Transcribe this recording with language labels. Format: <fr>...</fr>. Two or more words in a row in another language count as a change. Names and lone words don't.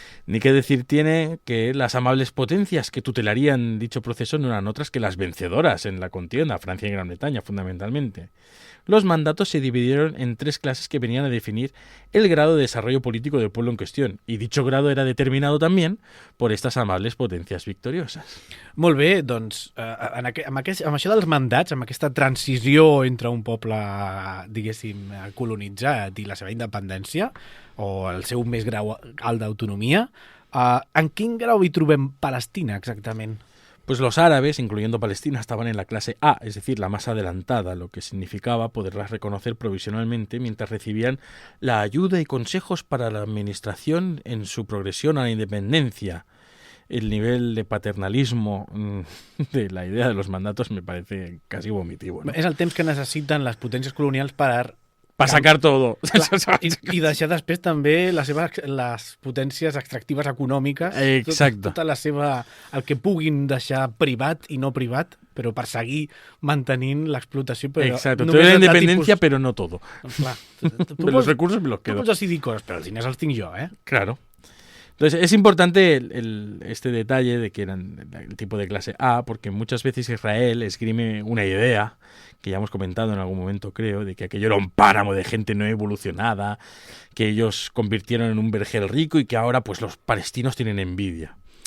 <es>Ni qué decir tiene que las amables potencias que tutelarían dicho proceso no eran otras que las vencedoras en la contienda, Francia y Gran Bretaña, fundamentalmente. Los mandatos se dividieron en 3 clases que venían a definir el grado de desarrollo político del pueblo en cuestión, y dicho grado era determinado también por estas amables potencias victoriosas.</es> <ca>Molt bé, doncs, amb això dels mandats, amb aquesta transició entre un poble, diguéssim, colonitzat i la seva independència, o el seu més grau alt d'autonomia, en quin grau hi trobem Palestina, exactament?</ca> <es>Pues los árabes, incluyendo Palestina, estaban en la clase A, es decir, la más adelantada, lo que significaba poderlas reconocer provisionalmente mientras recibían la ayuda y consejos para la administración en su progresión a la independencia. El nivel de paternalismo de la idea de los mandatos me parece casi vomitivo, ¿no?</es> <ca>És el temps que necessiten les potències colonials per</ca> <es>sacar todo.</es> <ca>Clar, i deixar després també les potències extractives econòmiques,</ca> <es>Exacto.</es> <ca>tota la seva, el que puguin deixar privat i no privat, però per seguir mantenint l'explotació.</ca> <es>Exacto, te doy la independencia, pero no todo.</es> <ca>Clar,</ca> <es>Pero los recursos me los</es> <ca>tu</ca> <es>quedo.</es> <ca>pots decidir coses, però els diners els tinc jo, eh?</ca> <es>Claro. Entonces es importante este detalle de que eran el tipo de clase A, porque muchas veces Israel esgrime una idea, que ya hemos comentado en algún momento creo, de que aquello era un páramo de gente no evolucionada, que ellos convirtieron en un vergel rico y que ahora pues los palestinos tienen envidia.</es>